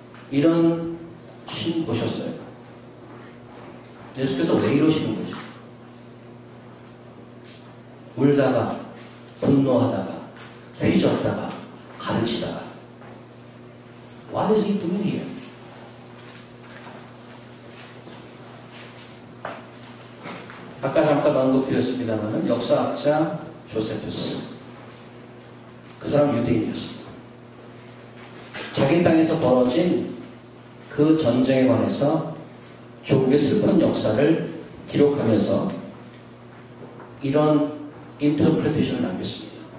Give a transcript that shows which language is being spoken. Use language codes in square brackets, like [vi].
[ko] 이런 신 보셨어요? 예수께서 왜 이러시는 거죠? 울다가 분노하다가 휘젓다가 가르치다가 [en] What is he doing here? [ko] 아까 잠깐 언급드렸습니다만 역사학자 조세푸스, 그 사람 유대인이었습니다. 자기 땅에서 벌어진 그 전쟁에 관해서 조국의 슬픈 역사를 기록하면서 이런 인터프레테이션을 남겼습니다.